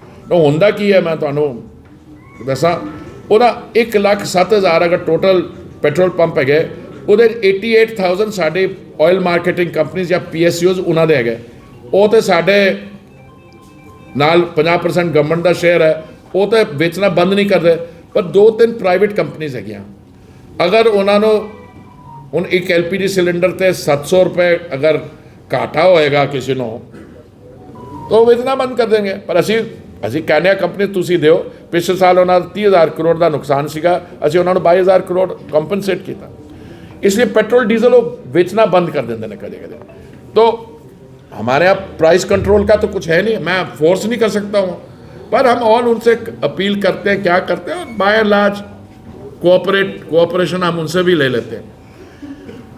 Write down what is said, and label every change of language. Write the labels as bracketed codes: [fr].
[pa] तो होंदा की है मैं तुहानू दसा, ਉਹਦਾ 1,07,000 अगर टोटल पेट्रोल पंप है, ਉਹਦੇ 88,000 साढ़े ऑयल मार्केटिंग कंपनीज या PSUs उन्होंने है। वो तो साढ़े नाल 50% गवर्नमेंट का शेयर है, ਉਹ ਤਾਂ ਵੇਚਣਾ ਬੰਦ ਨਹੀਂ ਕਰ ਰਹੇ, ਪਰ 2-3 ਪ੍ਰਾਈਵੇਟ ਕੰਪਨੀਜ਼ ਹੈਗੀਆਂ, ਅਗਰ ਉਹਨਾਂ ਨੂੰ ਹੁਣ ਇੱਕ LPG ਸਿਲੰਡਰ ਤੇ 700 ਰੁਪਏ ਅਗਰ ਘਾਟਾ ਹੋਏਗਾ ਕਿਸੇ ਨੂੰ ਤਾਂ ਉਹ ਵੇਚਣਾ ਬੰਦ ਕਰ ਦੇਣਗੇ। ਪਰ ਅਸੀਂ ਕਹਿੰਦੇ ਹਾਂ ਕੰਪਨੀ ਤੁਸੀਂ ਦਿਓ, ਪਿਛਲੇ ਸਾਲ ਉਹਨਾਂ ਦਾ 30,000 ਕਰੋੜ ਦਾ ਨੁਕਸਾਨ ਸੀਗਾ, ਅਸੀਂ ਉਹਨਾਂ ਨੂੰ 22,000 ਕਰੋੜ ਕੰਪਨਸੇਟ ਕੀਤਾ। [hi] इसलिए पेट्रोल डीजल वो बेचना बंद कर देते हैं कभी कभी। तो हमारे यहाँ प्राइस कंट्रोल का तो कुछ है नहीं, मैं फोर्स नहीं कर सकता हूँ, पर हम और उनसे अपील करते हैं, क्या करते हैं, और बाय एंड लार्ज कोऑपरेशन हम उनसे भी ले लेते हैं।